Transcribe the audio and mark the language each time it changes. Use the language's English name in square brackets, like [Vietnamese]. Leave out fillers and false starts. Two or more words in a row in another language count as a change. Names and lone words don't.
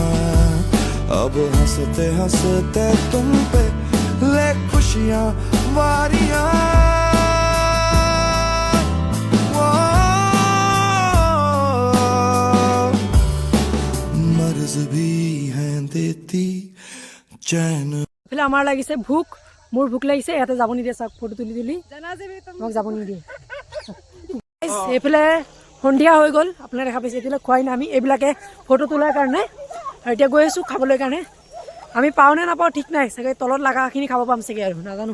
[Hindi] अब हंसते हंसते तुम पे ले खुशियां वारियां। मर्ज भी है देती चैन। [Assamese] এইফালে আমাৰ লাগিছে ভোক, মোৰ ভোক লাগিছে, ইয়াতে যাব নিদিয়ে চাওক, ফটো তুলি তুলি আমাক যাব নিদিয়ে। এইফালে সন্ধিয়া হৈ গ'ল, আপোনালোকে দেখা পাইছে, এতিয়ালৈ খোৱাই নাই আমি, এইবিলাকে ফটো তোলাৰ কাৰণে। আৰু এতিয়া গৈ আছোঁ খাবলৈ কাৰণে, আমি পাওঁ নে নাপাওঁ ঠিক নাই, চাগে তলত লগাখিনি খাব পাম চাগে আৰু নাজানো।